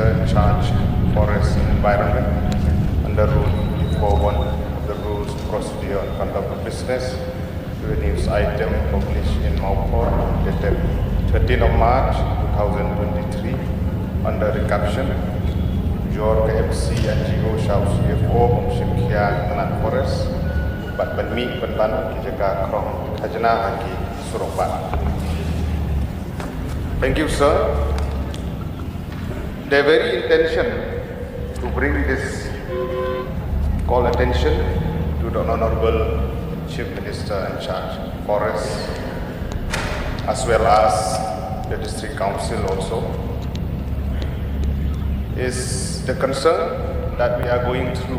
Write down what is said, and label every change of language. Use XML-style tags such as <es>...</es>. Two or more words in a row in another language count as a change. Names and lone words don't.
<en>in charge of Forest and Environment under Rule 41 of the Rules, Procedure and Conduct of Business to a news item published in Nongpoh dated 13th of March 2023 under the caption Your KMC NGO Shao CFO Mumshim Kia Pnar Forest Bat Banmi Banban Kijaka Krong Khajna Haki Suropat. Thank you, sir. The very intention to bring this call attention to the Honorable Chief Minister in charge of Forests as well as the District Council also is the concern that we are going through.</en>